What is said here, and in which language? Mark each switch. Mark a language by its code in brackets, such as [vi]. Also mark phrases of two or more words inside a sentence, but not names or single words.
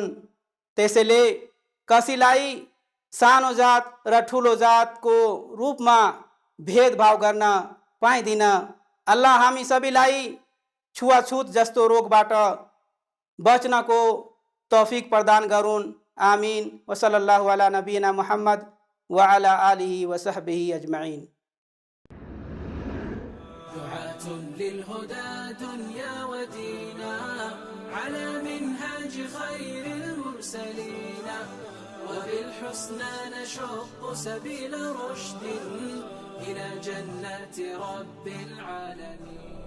[ne] त्यसैले कसैलाई सानो जात र ठुलो जातको रूपमा भेदभाव गर्न पाइँदैन। अल्लाह हामी सबैलाई छुवाछुत जस्तो रोगबाट बच्नको तौफिक प्रदान गरून्। आमीन। [ar] وصلى الله على نبينا محمد وعلى آله وصحبه أجمعين. للهدى دنيا ودينا على منهاج خير المرسلين وبالحسنى نشق سبيل رشد إلى جنات رب العالمين.